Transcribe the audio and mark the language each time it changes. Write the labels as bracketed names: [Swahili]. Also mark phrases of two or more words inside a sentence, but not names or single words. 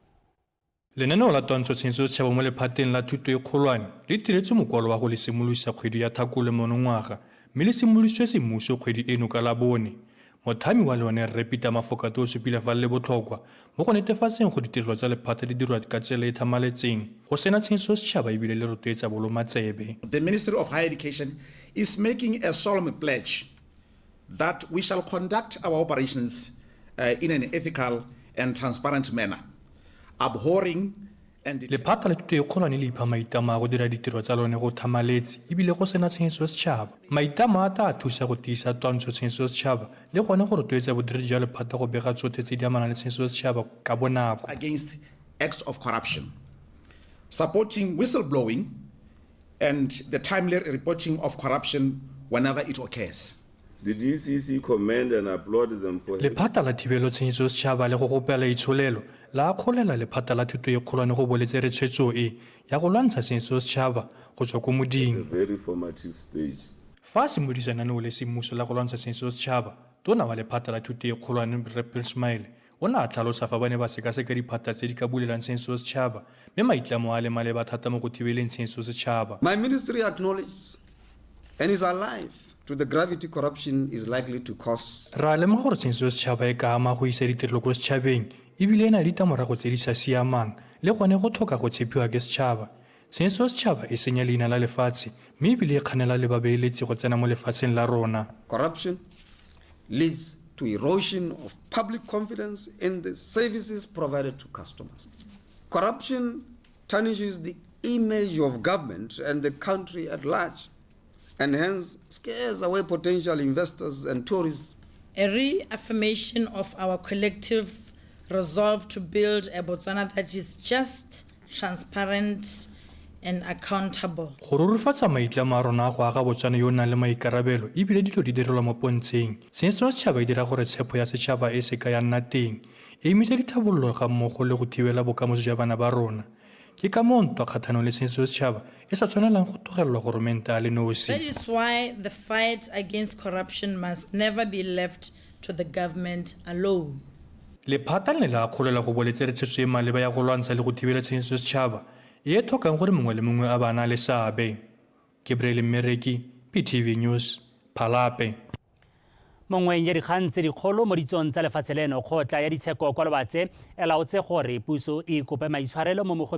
[Tswana] Lenaneo la twantsho tshenyetso setšhaba mo lephateng la thuto e kgolwane le tiretse mokwalo wa go le simolodisa kgwedi ya Tlhakole monongwaga mme le simolodisitswe semmuso kgwedi eno ka Labone. Mothami wa lone Rre Peter Mafokato o supile fa le botlhokwa mo go netefatseng go ditirelo tsa lephata di dirwa ka tsela e thamaletseng go sena tshenyetso setšhaba ebile le rotloetsa bolomatsebe. [English] The Ministry of Higher Education is making a solemn pledge that we shall conduct our operations in an ethical and transparent manner, abhorring and [Tswana] lephata la thuto e kgolwane le ipha maitamo a go dira ditiro tsa lone go thamaletse ebile go sena tshenyetso setšhaba. Maitamo a tla thusa go tiisa twantsho tshenyetso setšhaba le gone go rotloetsa bodiredi jwa lephata go bega tsotlhe tse di amanang le tshenyetso setšhaba ka bonako. [English] Against acts of corruption, supporting whistleblowing and the timely reporting of corruption whenever it occurs. The DCC commend and applaud them for [Tswana] lephata la thibelo tshenyetso setšhaba le go gopela itsholelo la kgolela lephata la thuto e kgolwane go boletse re tshwetso e ya go lwantsha tshenyetso setšhaba go tswa ko moding. [English] Very formative stage. [Tswana] Fa se modisa naneo le semmuso la go lwantsha tshenyetso setšhaba tona wa lephata la thuto e kgolwane Rre Prince Maele o ne a tlhalosa fa ba ne ba sekaseka diphata tse di ka bulelang tshenyetso setšhaba mme maitlamo a le maleba thata mo go thibeleng tshenyetso setšhaba. [English] My ministry acknowledges and is alive to the gravity corruption is likely to cause. [Tswana] Ra lemoga gore tshenyetso setšhaba e ka ama go isa ditirelo ko setšhabeng ebile e na le ditlamorago tse di sa siamang le gone go tlhoka go tshepiwa ke setšhaba. Tshenyetso setšhaba e senya leina la lefatshe mme ebile e kganela le babeeletsi go tsena mo lefatsheng la rona. [English] Corruption leads to erosion of public confidence in the services provided to customers. Corruption tarnishes the image of government and the country at large, and hence scares away potential investors and tourists a reaffirmation of our collective resolve to build a Botswana that is just, transparent, and accountable. [Tswana] Go rurifatsa maitlamo a rona go aga Botswana yo o nang le maikarabelo ebile dilo di direlwa mo pontsheng seno se setšhaba e dira gore tshepo ya setšhaba e se ka ya nna teng e emisa dithabololo ga mmogo le go thibela bokamoso jwa bana ba rona ke ka moo ntwa kgatlhanong le seno se setšhaba e sa tshwanelang go tlogelelwa goromente a le nosi. [English] That is why the fight against corruption must never be left to the government alone. [Tswana] lephata le la kgolela go boletse re tshetso e maleba ya go lwantsha le go thibela tshenyo se setšhaba e tlhokang gore mongwe le mongwe a bana le seabe. Gabriel Mmereki, PTV News, Phalape. mongweng ya dikgang tse dikgolo mo ditsong tsa lefatshe leno kgotla ya ditsheko kwa lobatse e laotse gore puso e kope maitshwarelo mo mogwebeng